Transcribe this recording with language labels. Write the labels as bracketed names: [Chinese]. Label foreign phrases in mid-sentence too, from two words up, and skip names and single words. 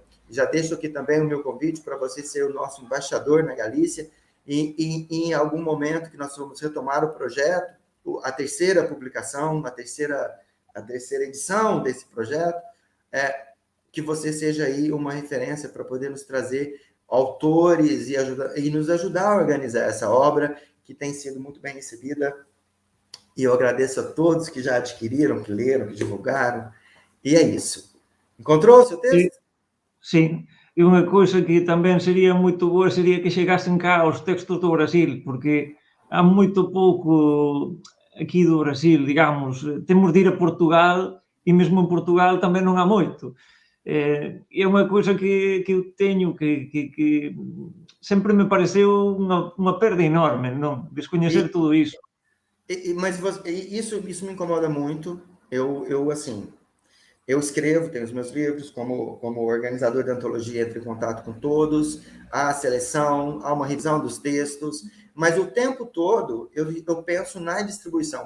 [Portuguese] Já deixo aqui também o meu convite para você ser o nosso embaixador na Galícia, e em algum momento que nós vamos retomar o projeto, a terceira publicação, a terceira edição desse projeto, que você seja aí uma referência para poder nos trazer autores e nos ajudar a organizar essa obra, que tem sido muito bem recebida. E eu agradeço a todos que já adquiriram, que leram, que divulgaram. E é isso. Encontrou o seu texto? Sim. [Galician] E unha cousa que tamén sería moito boa sería que chegasen cá os textos do Brasil, porque há moito pouco aquí do Brasil, digamos. Temos de ir a Portugal, e mesmo en Portugal tamén non há moito. É unha cousa que eu teño que sempre me pareceu unha perda enorme, non? Descoñecer todo iso. [Portuguese] Mas isso me incomoda muito. Eu escrevo, tenho os meus livros, como organizador da antologia, entro em contato com todos, há a seleção, há uma revisão dos textos, mas o tempo todo eu penso na distribuição.